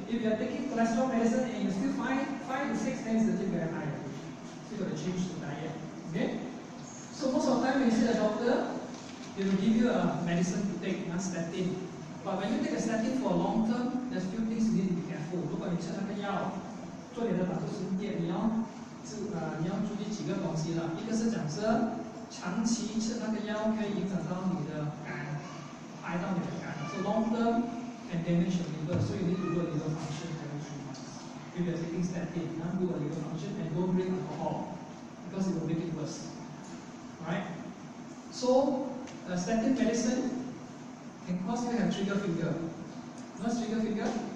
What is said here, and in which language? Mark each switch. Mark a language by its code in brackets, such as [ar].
[en] If you are taking cholesterol medicine and you still 5 to 6, then it's still very high. So you got to change the diet, okay? So most of the time when you see the doctor, they will give you a medicine to take, statin. But when you take a statin for long term, there's few things you need to be careful. [zh] 如果你吃那个药，做你的胆固醇液，你要注意几个东西了。一个是讲说，长期吃那个药可以影响到你的肝，害到你的肝。 [en] So long term can damage your liver, so you need to do a liver function every 3 months. If you are taking statin, do a liver function and don't drink alcohol because it will make it worse. Alright? So, statin medicine can cause you to have trigger finger. What's trigger finger?